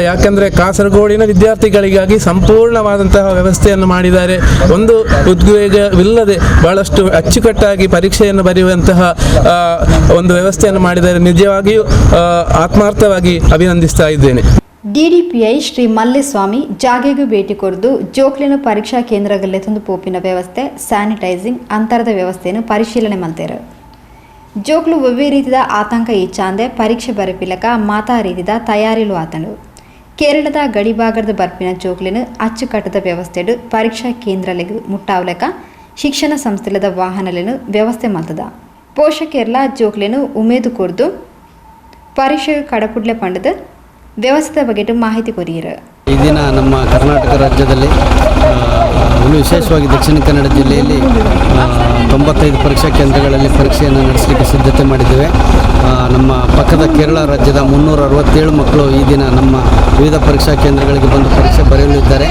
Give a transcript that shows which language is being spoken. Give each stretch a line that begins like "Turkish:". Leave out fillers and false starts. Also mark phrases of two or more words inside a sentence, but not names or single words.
Kannada: ಯಾಕಂದರೆ ಕಾಸರಗೋಡಿನ ವಿದ್ಯಾರ್ಥಿಗಳಿಗಾಗಿ ಸಂಪೂರ್ಣವಾದಂತಹ ವ್ಯವಸ್ಥೆಯನ್ನು ಮಾಡಿದ್ದಾರೆ. ಒಂದು ಉದ್ವೇಗವಿಲ್ಲದೆ ಬಹಳಷ್ಟು ಅಚ್ಚುಕಟ್ಟಾಗಿ ಪರೀಕ್ಷೆಯನ್ನು ಬರೆಯುವಂತಹ ಒಂದು ವ್ಯವಸ್ಥೆಯನ್ನು ಮಾಡಿದ್ದಾರೆ. ನಿಜವಾಗಿಯೂ ಆತ್ಮಾರ್ಥವಾಗಿ ಅಭಿನಂದಿಸ್ತಾ ಇದ್ದೇನೆ.
Tulu: DDPI ಶ್ರೀ ಮಲ್ಲೇಸ್ವಾಮಿ ಜಾಗೆಗೂ ಭೇಟಿ ಕೊರೆದು ಜೋಕ್ಲಿನ ಪರೀಕ್ಷಾ ಕೇಂದ್ರಗಳೇ ತಂದು ಪೋಪಿನ ವ್ಯವಸ್ಥೆ, ಸ್ಯಾನಿಟೈಸಿಂಗ್ ಅಂತರದ
Kannada: ವ್ಯವಸ್ಥೆಯನ್ನು ಪರಿಶೀಲನೆ ಮಾಡ್ತಾರೆ.
Tulu: ಜೋಕ್ಲು ಒವ್ವೇ ರೀತಿಯ ಆತಂಕ ಇಚ್ಛಾಂದೆ ಪರೀಕ್ಷೆ ಬರಪಿಲಕ ಮಾತಾ ರೀತಿಯ ತಯಾರಿಲು ಆತನು. ಕೇರಳದ ಗಡಿಭಾಗದ ಬರ್ಪಿನ ಜೋಕ್ಲಿನ ಅಚ್ಚುಕಟ್ಟದ ವ್ಯವಸ್ಥೆಡು ಪರೀಕ್ಷಾ ಕೇಂದ್ರಲೆಗೂ ಮುಟ್ಟಾವಲೆಕ ಶಿಕ್ಷಣ ಸಂಸ್ಥೆಲದ ವಾಹನಲೆನು ವ್ಯವಸ್ಥೆ ಮಾಡ್ತದ. ಪೋಷಕರೆಲ್ಲ ಜೋಕ್ಲೆನು ಉಮೇದು ಕೊರ್ದು ಪರೀಕ್ಷೆಗೆ ಕಡಪುಡ್ಲೆ ಪಂಡದು ವ್ಯವಸ್ಥೆ ಬಗ್ಗೆ ಮಾಹಿತಿ ಕೊರಿಯರು.
Kannada: ಈ ದಿನ ನಮ್ಮ ಕರ್ನಾಟಕ ರಾಜ್ಯದಲ್ಲಿ ಇನ್ನು ವಿಶೇಷವಾಗಿ ದಕ್ಷಿಣ ಕನ್ನಡ ಜಿಲ್ಲೆಯಲ್ಲಿ 95 ಪರೀಕ್ಷಾ ಕೇಂದ್ರಗಳಲ್ಲಿ ಪರೀಕ್ಷೆಯನ್ನು ನಡೆಸಲಿಕ್ಕೆ ಸಿದ್ಧತೆ ಮಾಡಿದ್ದೇವೆ. ನಮ್ಮ ಪಕ್ಕದ ಕೇರಳ ರಾಜ್ಯದ 367 ಮಕ್ಕಳು ಈ ದಿನ ನಮ್ಮ ವಿವಿಧ ಪರೀಕ್ಷಾ ಕೇಂದ್ರಗಳಿಗೆ ಬಂದು ಪರೀಕ್ಷೆ ಬರೆಯಲಿದ್ದಾರೆ.